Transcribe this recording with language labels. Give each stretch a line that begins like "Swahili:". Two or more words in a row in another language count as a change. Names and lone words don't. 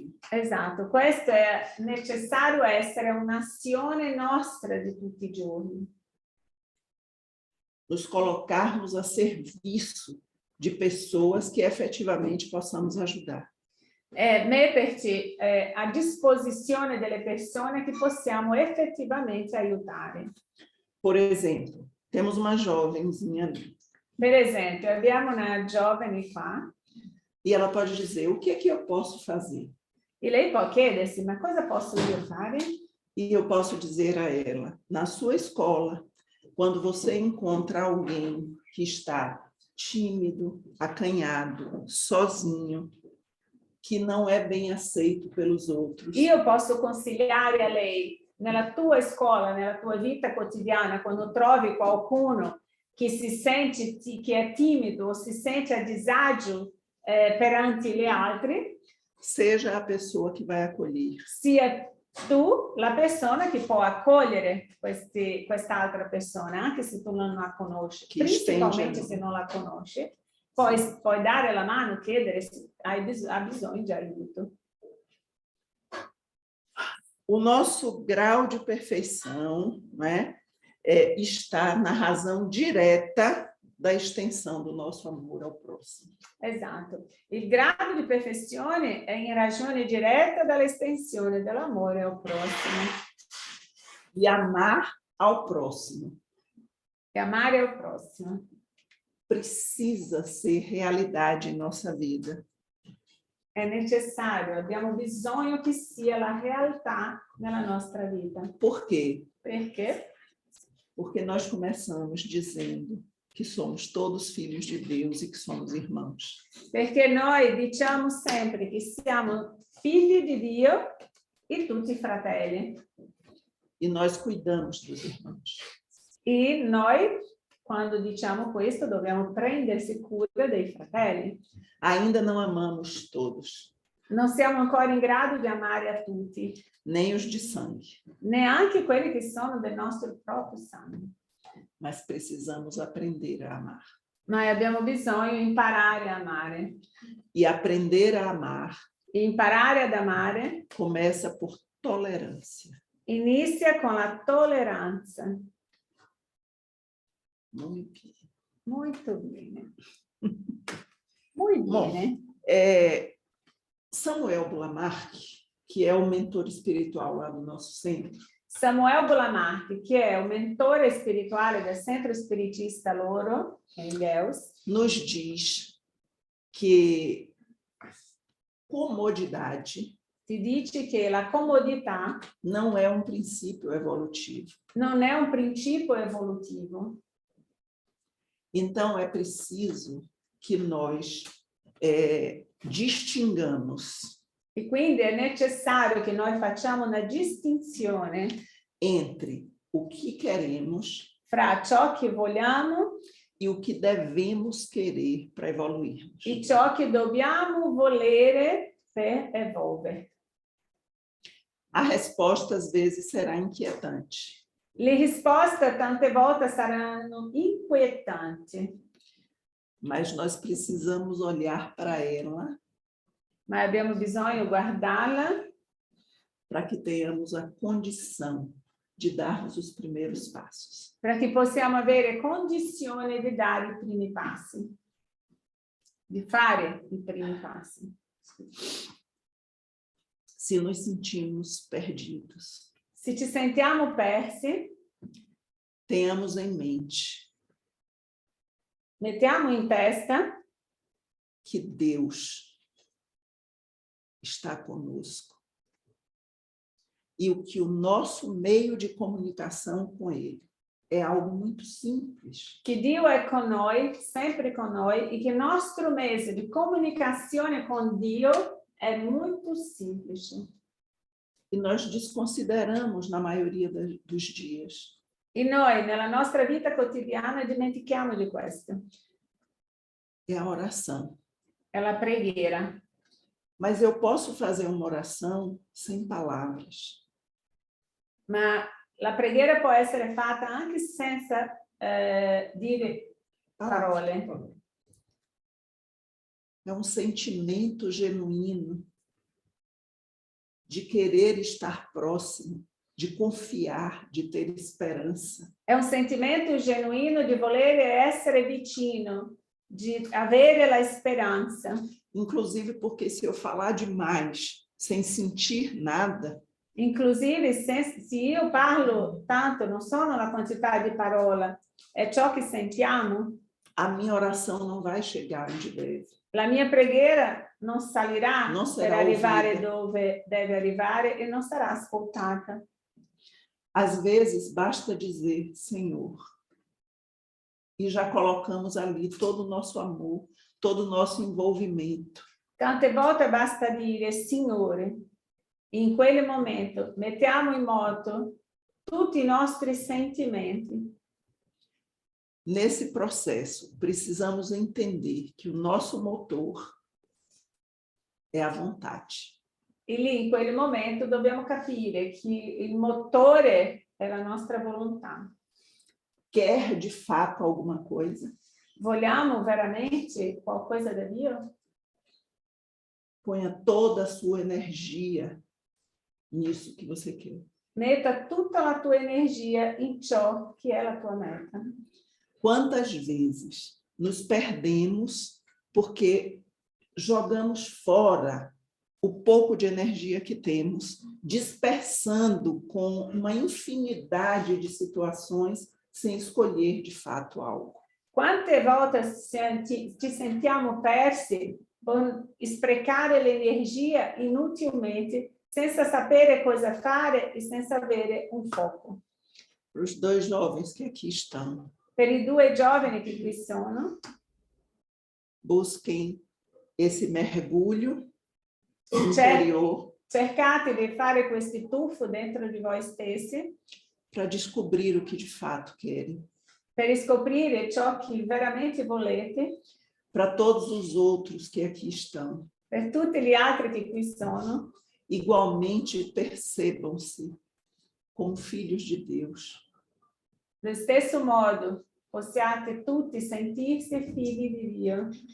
Italian: Esatto, questo è necessario essere un'azione nostra di tutti i giorni.
Portuguese: Nos colocarmos a serviço de pessoas que efetivamente possamos ajudar.
Italian: Metterci a disposizione delle persone che possiamo effettivamente aiutare.
Portuguese: Por exemplo, temos uma jovenzinha ali,
Italian: Per esempio, abbiamo una giovane qua
Portuguese: e ela pode dizer, o que é que eu posso fazer?
Italian: e lei può chiedersi, ma cosa posso io fare?
Portuguese: E eu posso dizer a ela, na sua escola, quando você encontra alguém que está tímido, acanhado, sozinho, que não é bem aceito pelos outros,
Italian: Io posso consigliare a lei, nella tua scuola, nella tua vita quotidiana, quando trovi qualcuno che si sente, che è timido o si sente a disagio perante gli altri,
Portuguese: seja a pessoa que vai acolher.
Italian: sia tu la persona che può accogliere quest'altra persona, anche se tu non la conosci, Che principalmente stende. se non la conosci, puoi dare la mano, chiedere se ha bisogno di aiuto.
Portuguese: O nosso grau de perfeição, né, está na razão direta da extensão do nosso amor ao próximo.
Italian: Esatto. Il grado di perfezione è in ragione diretta dall'estensione dell'amore al prossimo.
Portuguese: E amar ao próximo
Italian: E amare al prossimo
Portuguese: precisa ser realidade em nossa vida.
Italian: è necessario, abbiamo bisogno che sia la realtà nella nostra vita.
Portuguese: Por quê?
Italian: Perché?
Portuguese: Porque nós começamos dizendo que somos todos filhos de Deus e que somos irmãos.
Italian: Perché noi diciamo sempre che siamo figli di Dio e tutti fratelli.
Portuguese: E nós cuidamos dos irmãos.
Italian: E noi, quando diciamo questo, dobbiamo prendersi cura dei fratelli.
Portuguese: Ainda não amamos todos,
Italian: Non siamo ancora in grado di amare a tutti,
Portuguese: nem os de sangue,
Italian: neanche quelli che sono del nostro proprio sangue.
Portuguese: mas precisamos aprender a amar.
Italian: Noi abbiamo bisogno di imparare a amare.
Portuguese: E aprender a amar
Italian: E imparare ad amare
Portuguese: começa por tolerância.
Italian: inizia con la tolleranza.
Portuguese: Muito bem.
Italian: Molto bene. Muy bene.
Portuguese: Samuel Blamark, que é o mentor espiritual lá do nosso centro,
Italian: Samuel Bulamark, che è un mentore spirituale del centro spiritista loro,
Portuguese: em Deus, nos diz que comodidade
Italian: ti dice che la comodità
Portuguese: não é um princípio evolutivo.
Italian: non è un principio evolutivo.
Portuguese: Então, é preciso que nós distingamos
Italian: E quindi è necessario che noi facciamo una distinzione
Portuguese: entre o que queremos
Italian: fra ciò che vogliamo
Portuguese: e o que devemos querer para evoluirmos.
Italian: e ciò che dobbiamo volere per evolvere.
Portuguese: A resposta, às vezes, será inquietante.
Italian: Le risposte tante volte saranno inquietanti,
Portuguese: Mas nós precisamos olhar para ela
Italian: ma abbiamo bisogno di guardarla
Portuguese: para que tenhamos a condição de darmos os primeiros passos.
Italian: perché possiamo avere condizione di dare i primi passi, di fare i primi passi.
Portuguese: Se nos sentimos perdidos,
Italian: Se ci sentiamo persi,
Portuguese: tenhamos em mente
Italian: mettiamo in testa
Portuguese: que Deus está conosco e o que o nosso meio de comunicação com Ele é algo muito simples.
Italian: che Dio è con noi, sempre con noi, e che il nostro mezzo di comunicazione con Dio è molto semplice.
Portuguese: E nós desconsideramos na maioria dos dias.
Italian: E noi nella nostra vita quotidiana dimentichiamo di questo.
Portuguese: É a oração.
Italian: È la preghiera.
Portuguese: Mas eu posso fazer uma oração sem palavras.
Italian: Ma la preghiera può essere fatta anche senza dire parole.
Portuguese: É um sentimento genuíno de querer estar próximo, de confiar, de ter esperança.
Italian: È un sentimento genuino di volere essere vicino, di avere la speranza.
Portuguese: Inclusive porque se eu falar demais, sem sentir nada,
Italian: Inclusive, se io parlo tanto, non sono la quantità di parola, è ciò che sentiamo.
Portuguese: a minha oração não vai chegar onde deve.
Italian: La mia preghiera non salirà Non per sarà arrivare udita. dove deve arrivare e non sarà ascoltata.
Portuguese: Às vezes, basta dizer, Senhor, e já colocamos ali todo o nosso amor, todo o nosso envolvimento.
Italian: Tante volte basta dire, Signore, in quel momento mettiamo in moto tutti i nostri sentimenti.
Portuguese: Nesse processo, precisamos entender que o nosso motor é a vontade.
Italian: E lì, in quel momento, dobbiamo capire che il motore è la nostra volontà.
Portuguese: Quer de fato alguma coisa?
Italian: Vogliamo veramente qualcosa da Dio?
Portuguese: Ponha toda a sua energia nisso que você quer.
Italian: Metta tutta la tua energia in ciò che è la tua meta.
Portuguese: Quantas vezes nos perdemos porque jogamos fora o pouco de energia que temos, dispersando com uma infinidade de situações sem escolher de fato algo.
Italian: Quante volte ci sentiamo persi con sprecare l'energia inutilmente, senza sapere cosa fare e senza avere un foco.
Portuguese: Para os dois jovens que aqui estão,
Italian: Per i due giovani che qui sono,
Portuguese: busquem esse mergulho interior
Italian: cercate di fare questo tuffo dentro di voi stessi
Portuguese: para descobrir o que de fato querem.
Italian: per scoprire ciò che veramente volete,
Portuguese: Para todos os outros que aqui estão,
Italian: per tutti gli altri che qui sono,
Portuguese: igualmente percebam-se como filhos de Deus.
Italian: allo stesso modo possiate tutti sentirsi figli di Dio